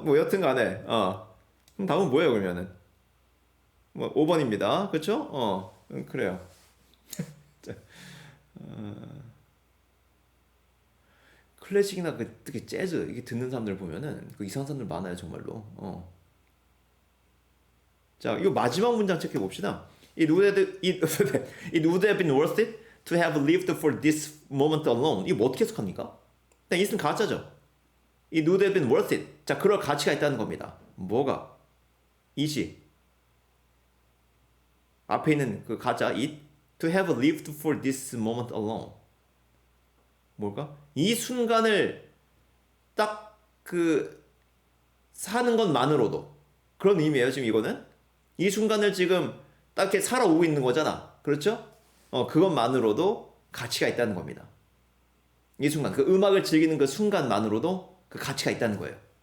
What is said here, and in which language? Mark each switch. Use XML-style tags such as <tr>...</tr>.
<ko>뭐 여튼간에 그럼 답은 뭐예요 그러면은? 뭐 5번입니다. 그렇죠? 그래요. 자, 클래식이나 그 특히 재즈 이게 듣는 사람들 보면은 그 이상한 사람들 많아요 정말로. 자, 이 마지막 문장 체크해 봅시다.</ko> <en>It would have been worth it to have lived for this moment alone.</en> <ko>이거 뭐 어떻게 해석합니까? 일단 있으면 가짜죠.</ko> <en>It would have been worth it.</en> <ko>자, 그럴 가치가 있다는 겁니다. 뭐가? 이시. 앞에 있는 그 가짜</ko> <en>it to have lived for this moment alone.</en> <ko>뭘까? 이 순간을 딱 그 사는 것만으로도 그런 의미예요. 지금 이거는 이 순간을 지금 딱 이렇게 살아오고 있는 거잖아. 그렇죠? 그것만으로도 가치가 있다는 겁니다. 이 순간 그 음악을 즐기는 그 순간만으로도 그 가치가 있다는 거예요.</ko>